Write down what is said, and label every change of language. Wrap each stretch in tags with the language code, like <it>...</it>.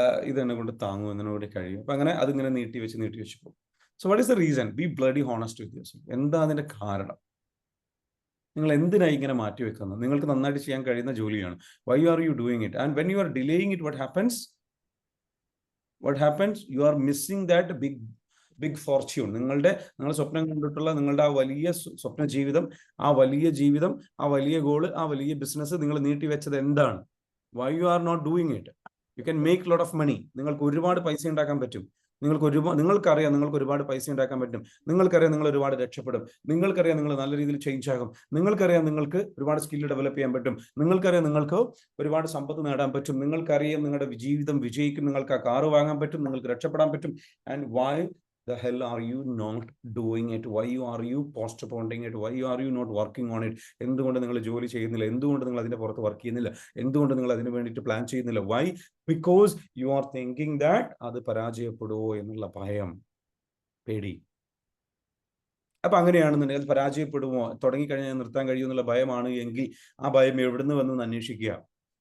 <ml>ഇതെന്നെ കൊണ്ട് താങ്ങും, എന്നോട് കഴിയും. അപ്പം അങ്ങനെ അതിങ്ങനെ നീട്ടി വെച്ച് പോകും.</ml> <en>So what is the reason? Be bloody honest with yourself.</en> <ml>എന്താ അതിൻ്റെ കാരണം? നിങ്ങൾ എന്തിനായി ഇങ്ങനെ മാറ്റി വെക്കുന്നത്? നിങ്ങൾക്ക് നന്നായിട്ട് ചെയ്യാൻ കഴിയുന്ന ജോലിയാണ്.</ml> <en>Why are you doing it? And when you are delaying it, what happens? You are missing that big fortune.</en> <ml>നിങ്ങൾ സ്വപ്നം കണ്ടിട്ടുള്ള നിങ്ങളുടെ ആ വലിയ സ്വപ്ന ജീവിതം, ആ വലിയ ഗോള്, ആ വലിയ ബിസിനസ് നിങ്ങൾ നീട്ടി വെച്ചത് എന്താണ്?</ml> <en>Why you are not doing it? You can make lot of money.</en> <ml>നിങ്ങൾക്ക് ഒരുപാട് പൈസ ഉണ്ടാക്കാൻ പറ്റും. നിങ്ങൾക്കറിയാം നിങ്ങൾക്ക് ഒരുപാട് പൈസ ഉണ്ടാക്കാൻ പറ്റും. നിങ്ങൾക്കറിയാം നിങ്ങൾ ഒരുപാട് രക്ഷപ്പെടും. നിങ്ങൾക്കറിയാം നിങ്ങൾ നല്ല രീതിയിൽ ചേഞ്ച് ആകും. നിങ്ങൾക്കറിയാം നിങ്ങൾക്ക് ഒരുപാട് സ്കില്ല് ഡെവലപ്പ് ചെയ്യാൻ പറ്റും. നിങ്ങൾക്കറിയാം നിങ്ങൾക്ക് ഒരുപാട് സമ്പത്ത് നേടാൻ പറ്റും. നിങ്ങൾക്കറിയാം നിങ്ങളുടെ ജീവിതം വിജയിക്കും. നിങ്ങൾക്ക് ആ കാറ് വാങ്ങാൻ പറ്റും. നിങ്ങൾക്ക് രക്ഷപ്പെടാൻ പറ്റും.</ml> <en>And why the hell are you not doing it? Why are you postponing it? Why are you not working on it?</en> <ml>എന്തുകൊണ്ട് നിങ്ങൾ ജോലി ചെയ്യുന്നില്ല? എന്തുകൊണ്ട് നിങ്ങൾ അതിന്റെ പുറത്ത് വർക്ക് ചെയ്യുന്നില്ല? എന്തുകൊണ്ട് നിങ്ങൾ അതിന് വേണ്ടിയിട്ട് പ്ലാൻ ചെയ്യുന്നില്ല? Why?</ml> <en>Because you are thinking that</en> <ml>അത് പരാജയപ്പെടുമോ എന്നുള്ള ഭയം, പേടി. അപ്പൊ അങ്ങനെയാണെന്നുണ്ടെങ്കിൽ അത് പരാജയപ്പെടുമോ, തുടങ്ങിക്കഴിഞ്ഞാൽ നിർത്താൻ കഴിയുമെന്നുള്ള ഭയമാണ് എങ്കിൽ ആ ഭയം എവിടുന്ന് വന്നു അന്വേഷിക്കുക.</ml>